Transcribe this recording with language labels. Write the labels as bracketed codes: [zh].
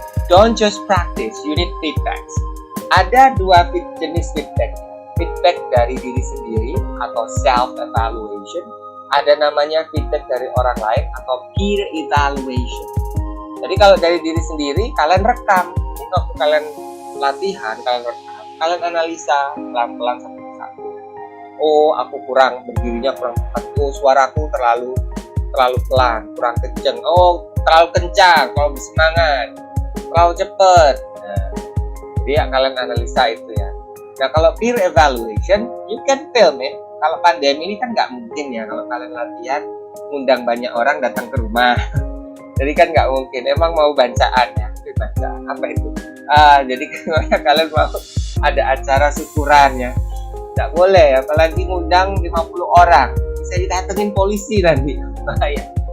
[en] Don't just practice, you need feedbacks. [id] Ada 2 jenis feedback. Feedback dari diri sendiri atau self-evaluation. Ada namanya feedback dari orang lain atau peer evaluation. Jadi kalau dari diri sendiri, kalian rekam. Jadi waktu kalian latihan, kalian rekam, kalian analisa pelan-pelan satu persatu. Oh, aku berdirinya kurang tepat. Oh, suaraku terlalu pelan, kurang kenceng. Oh, terlalu kencang, terlalu bersemangat, terlalu cepet. Nah, jadi ya kalian analisa itu ya. [en] Nah, kalau peer evaluation, you can film it. [id] Kalau pandemi ini kan nggak mungkin ya kalau kalian latihan ngundang banyak orang datang ke rumah. Jadi kan nggak mungkin. Emang mau bacaan ya? Bacaan apa itu? Jadi kalian mau ada acara syukuran ya? Nggak boleh, apalagi ngundang 50 orang. Bisa didatengin polisi nanti. Bahaya.